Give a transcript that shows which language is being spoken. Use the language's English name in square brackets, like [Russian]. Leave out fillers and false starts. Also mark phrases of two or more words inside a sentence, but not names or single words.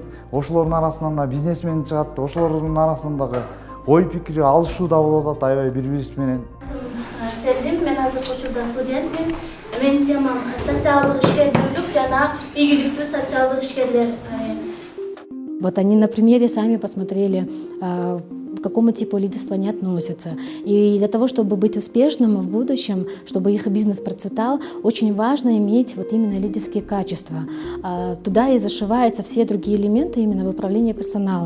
[Kyrgyz] Ошолордун арасынан да бизнесмен чыгат, ошолордун арасынан дагы ой пикир алышуу да болуп атат аябай бири-бирибиз менен. Сезим, мен азыркы учурда студентмин. Менин темам социалдык ишкерлүүлүк жана ийгиликтүү социалдык ишкерлер. [Russian] Вот они на примере сами посмотрели, к какому типу лидерства они относятся. И для того, чтобы быть успешным в будущем, чтобы их бизнес процветал, очень важно иметь вот именно лидерские качества. Туда и зашиваются все другие элементы именно в управлении персоналом.